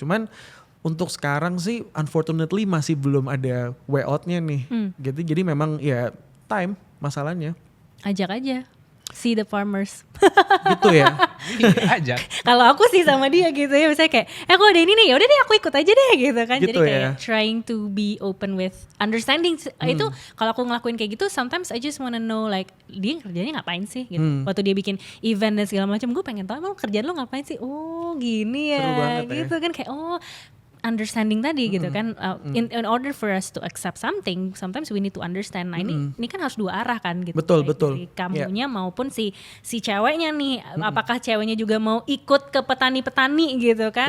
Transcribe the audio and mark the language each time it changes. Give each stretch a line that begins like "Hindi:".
Indonesian: Cuman untuk sekarang sih unfortunately masih belum ada
English: way out-
Indonesian: nya nih. Jadi memang ya time masalahnya. Ajak aja.
English: See the farmers.
Indonesian: Gitu ya. Aja. Kalau aku sih sama dia gitu ya, misalnya kayak aku ada ini nih, yaudah deh aku ikut aja deh gitu kan. Gitu Jadi kayak ya.
English: trying to be open with understanding.
Indonesian: Itu kalau aku ngelakuin kayak gitu,
English: sometimes I just wanna know like
Indonesian: dia kerjanya ngapain sih gitu. Waktu dia bikin event dan segala macam, gue pengen tahu emang kerjaan lo ngapain sih. Oh gini ya. Seru banget ya. Gitu kan kayak oh understanding tadi gitu kan.
English: In order for us to accept something, sometimes we need to understand.
Indonesian: Nah ini kan harus dua arah kan gitu. Betul, Baik betul. dari kamunya maupun si ceweknya nih. Apakah ceweknya juga mau ikut ke petani-petani gitu kan?